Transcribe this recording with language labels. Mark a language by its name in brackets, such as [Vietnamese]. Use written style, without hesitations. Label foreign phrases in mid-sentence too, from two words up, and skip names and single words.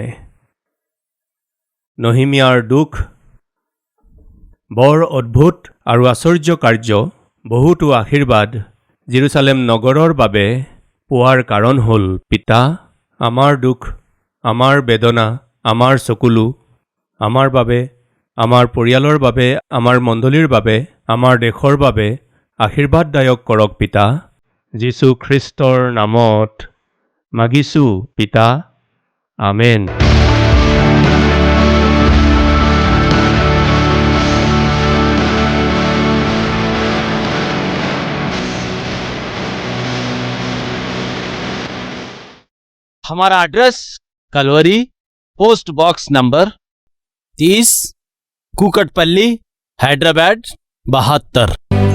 [Assamese] নহিমিয়াৰ দুখ বৰ অদ্ভুত আৰু আশ্চৰ্য কাৰ্য, বহুতো আশীৰ্বাদ জেৰুচালেম নগৰৰ বাবে পোৱাৰ কাৰণ হ'ল, পিতা, আমাৰ দুখ, আমাৰ বেদনা, আমাৰ চকুলো আমাৰ বাবে, আমাৰ পৰিয়ালৰ বাবে, আমাৰ মণ্ডলীৰ বাবে, আমাৰ দেশৰ বাবে আশীৰ্বাদদায়ক কৰক পিতা। যীশু খ্ৰীষ্টৰ নামত মাগিছোঁ পিতা, আমেন। [Hindi] हमारा एड्रेस कलवरी, [English] post box number [Hindi] 30, कुकटपल्ली, हैदराबाद 72।